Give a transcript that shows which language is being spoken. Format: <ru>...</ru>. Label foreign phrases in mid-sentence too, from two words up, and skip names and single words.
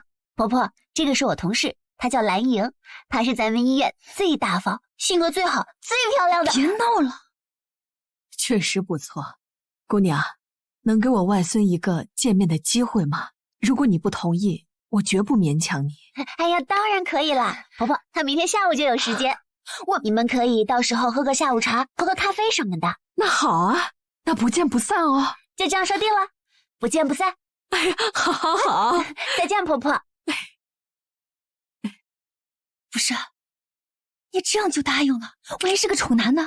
<zh>婆婆，這個是我同事，她叫藍瑩，她是咱們醫院最大方、性格最好、最漂亮的。別鬧了，確實不錯。姑娘，能給我外孫一個見面的機會嗎？如果你不同意，我絕不勉強你。哎呀，當然可以啦，婆婆，她明天下午就有時間，你們可以到時候喝個下午茶，喝個咖啡什麼的。那好啊，那不見不散哦。就這樣說定了，不見不散。哎呀，好好好，再見，婆婆。不是，你這樣就答應了？我也是個醜男呢。</zh>